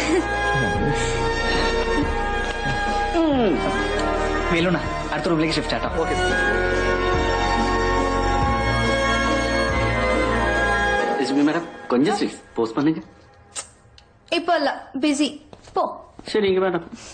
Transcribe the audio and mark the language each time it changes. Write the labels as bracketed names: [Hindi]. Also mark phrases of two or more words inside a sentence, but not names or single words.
[Malayalam] വേലുണ്ണ, അടുത്ത റൂമിലേക്ക് ഷിഫ്റ്റ് ആട്ടോ. ഓക്കെ. ലക്ഷ്മി മാഡം [Tamil] கொஞ்சம் ஸ்வீட்ஸ் போஸ்ட் பண்ணுங்க. இப்போ இல்ல, பிஸி. போ. சரிங்க மேடம்.